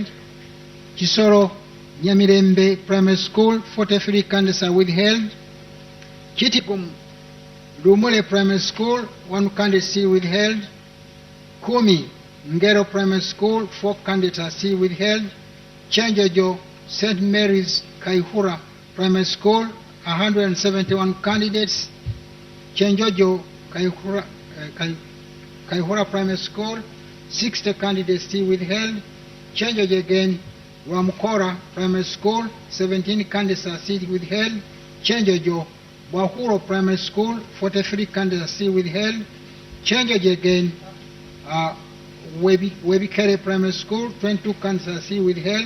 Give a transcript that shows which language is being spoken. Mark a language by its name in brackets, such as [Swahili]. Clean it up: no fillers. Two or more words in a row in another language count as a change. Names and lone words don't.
[English] Chisoro Nyamirembe Primary School, 43 candidates are withheld. Kitikum Lumule Primary School, 1 candidate still withheld. Kumi Ngero Primary School, 4 candidates are still withheld. Chanjojo St. Mary's Kaihura Primary School, 171 candidates. Chanjojo Kaihura Primary School, 60 candidates still withheld. Chanjojo again Wamukora Primary School, 17 candidates are still withheld. Chanjojo Wahuro Primary School, 43 candidates are still withheld. Chanjojo again Webikere Primary School, 22 candidates are still withheld.